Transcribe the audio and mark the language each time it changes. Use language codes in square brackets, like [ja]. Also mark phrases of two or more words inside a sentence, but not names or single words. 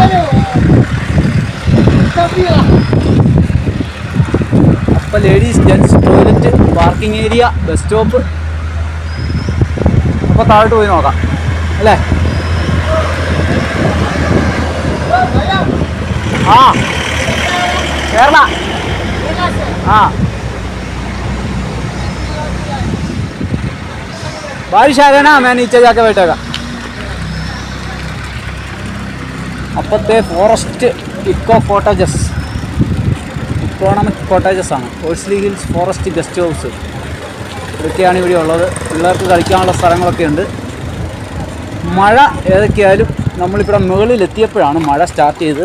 [en] അപ്പോൾ ladies gents toilet, parking area, bus stop. [ml] അപ്പോൾ താഴോട്ട് പോയി നോക്കാം അല്ലേ? [hi] കേരള बारिश आ गया ना, मैं नीचे जाके बैठेगा. [ml] അപ്പത്തെ [en] forest economic cottages [ml] ആണ്. ഹോഴ്സ്ലി ഹിൽസ് ഫോറസ്റ്റ് ഗസ്റ്റ് ഹൗസ് ഇതൊക്കെയാണ് ഇവിടെ ഉള്ളത്. പിള്ളേർക്ക് കളിക്കാനുള്ള സ്ഥലങ്ങളൊക്കെ ഉണ്ട്. മഴ ഏതൊക്കെയായാലും നമ്മളിവിടെ മുകളിലെത്തിയപ്പോഴാണ് മഴ സ്റ്റാർട്ട് ചെയ്തത്.